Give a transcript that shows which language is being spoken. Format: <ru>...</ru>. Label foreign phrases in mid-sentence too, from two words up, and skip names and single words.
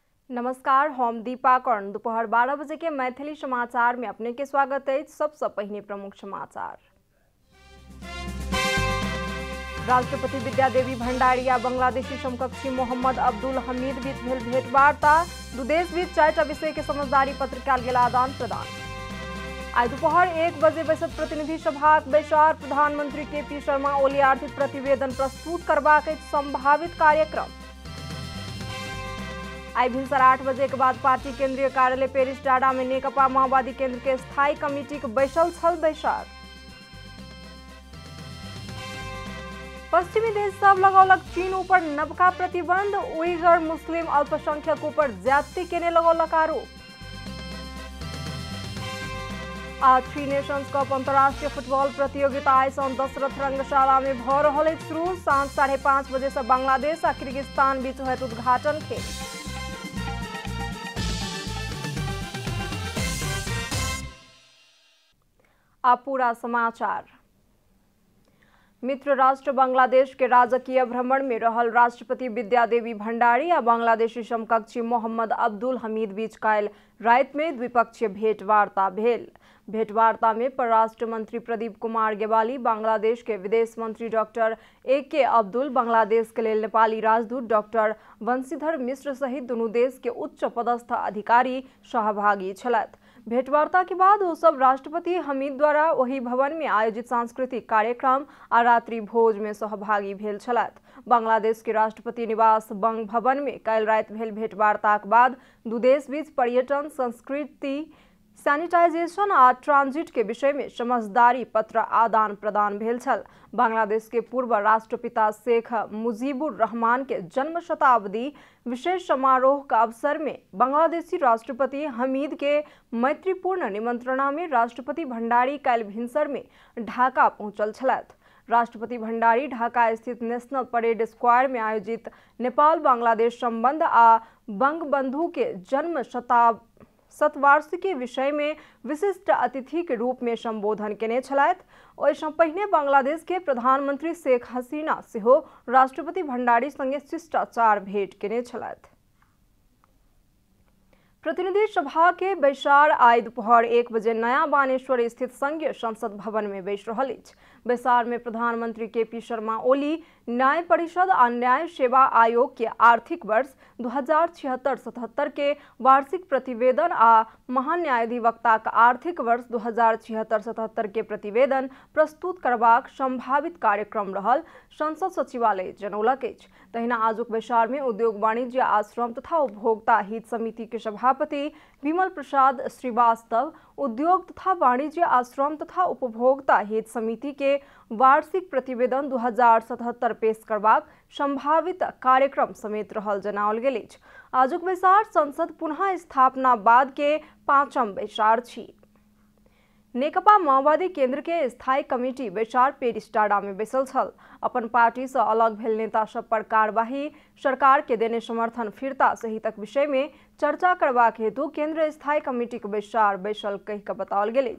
<mai>नमस्कार, हम दीपा कर्ण। दोपहर 12 बजे के मैथिली समाचार में अपने के स्वागत है। सबसे पहले प्रमुख समाचार। राष्ट्रपति विद्यादेवी भण्डारी आ बांग्लादेशी समकक्षी मोहम्मद अब्दुल हमीद बीच भेल भेंटवार्ता। दू देश बीच 4टा विषय के समझदारी पत्र कयल गेल आदान प्रदान। आई दोपहर 1 बजे बैसत प्रतिनिधि सभाक बैसार। प्रधानमंत्री केपी शर्मा ओली आर्थिक प्रतिवेदन प्रस्तुत करबाक संभावित कार्यक्रम। आई भिनसर 8 बजे के बाद पार्टी केंद्रीय कार्यालय पेरिस डाँडा में नेकपा माओवादी केंद्र के स्थायी कमिटी के बैसल छल बैसार। पश्चिमी देश सब लगौलक चीन ऊपर नबका प्रतिबंध। उइगर मुस्लिम अल्पसंख्यक ऊपर ज्यादती केने लगौलक आरोप। आज 3 नेशंस कप अंतर्राष्ट्रीय फुटबॉल प्रतियोगिता आई सन दशरथ रंगशाला में भ रहल अछि शुरू। सांझ 5:30 बजे से बांग्लादेश आ किर्गिस्तान बीच होयत उद्घाटन खेल। अब पूरा समाचार। मित्र राष्ट्र बांग्लादेश के राजकीय भ्रमण में रहल राष्ट्रपति विद्यादेवी भण्डारी आ बांग्लादेशी समकक्षी मोहम्मद अब्दुल हमीद बीच काल्हि राति में द्विपक्षीय भेंटवार्ता भेल। भेंटवार्ता में परराष्ट्र मंत्री प्रदीप कुमार गेवाली, बांग्लादेश के विदेश मंत्री डॉक्टर ए.के. अब्दुल, बांग्लादेश के लेल नेपाली राजदूत डॉक्टर वंशीधर मिश्र सहित दुनू देश के उच्च पदस्थ अधिकारी सहभागी छलथि। भेंटवार्ता के बाद वो सब राष्ट्रपति हमीद द्वारा वही भवन में आयोजित सांस्कृतिक कार्यक्रम आ रात्रि भोज में सहभागी भेल छलथि। बांग्लादेश के राष्ट्रपति निवास बंग भवन में काल्हि राति भेल भेंटवार्ताक बाद दू देश बीच पर्यटन, संस्कृति, सैनिटाइजेशन आ ट्रांजिट के विषय में समझदारी पत्र आदान प्रदान भेल छल। बांग्लादेश के पूर्व राष्ट्रपिता शेख मुजीबुर रहमान के जन्म शताब्दी विशेष समारोह का अवसर में बांग्लादेशी राष्ट्रपति हमीद के मैत्रीपूर्ण निमंत्रणा में राष्ट्रपति भण्डारी काल्हि भिनसर में ढाका पहुंचल छलथि। राष्ट्रपति भण्डारी ढाका स्थित नेशनल परेड स्क्वायर में आयोजित नेपाल बांग्लादेश संबंध आ बंगबंधु के जन्म शतवार्षिकी विषय में विशिष्ट अतिथि के रूप में संबोधन केने छलथि। ओहिसँ पहिने बांग्लादेश के प्रधानमंत्री शेख हसीना सेहो राष्ट्रपति भण्डारी संगे शिष्टाचार भेंट केने छलथि। प्रतिनिधि सभा के बैसार आई दोपहर 1 बजे नया बानेश्वर स्थित संघीय संसद भवन में बैस रहल अछि। बैसार में प्रधानमंत्री केपी शर्मा ओली न्याय परिषद आ न्याय सेवा आयोग के आर्थिक वर्ष 2076-77 के वार्षिक प्रतिवेदन आ महान्यायाधिवक्ता का आर्थिक वर्ष 2076-77 के प्रतिवेदन प्रस्तुत करबाक संभावित कार्यक्रम रहल संसद सचिवालय जनौलक अछि। तहिना आजुक बैसार में उद्योग वाणिज्य आ श्रम तथा उपभोक्ता हित समिति के सभापति विमल प्रसाद श्रीवास्तव, उद्योग तथा वाणिज्य आ श्रम तथा उपभोक्ता हित समिति के वार्षिक प्रतिवेदन 2077 पेश करबाक संभावित कार्यक्रम समेत रहल जनाओल गेल अछि। आजुक बैसार संसद पुनः स्थापना बाद के 5म बैसार छी। नेकपा माओवादी केंद्र के स्थायी कमिटी बैसार पेरिस डाँडा में बैसल छल। अपन पार्टी से अलग भेल नेता सब पर कार्यवाही, सरकार के देने समर्थन फिरता सहितक विषय में चर्चा करबाक हेतु केंद्र स्थायी कमिटी के बैसार बैसल कहि के बताओल गेल अछि।</mai>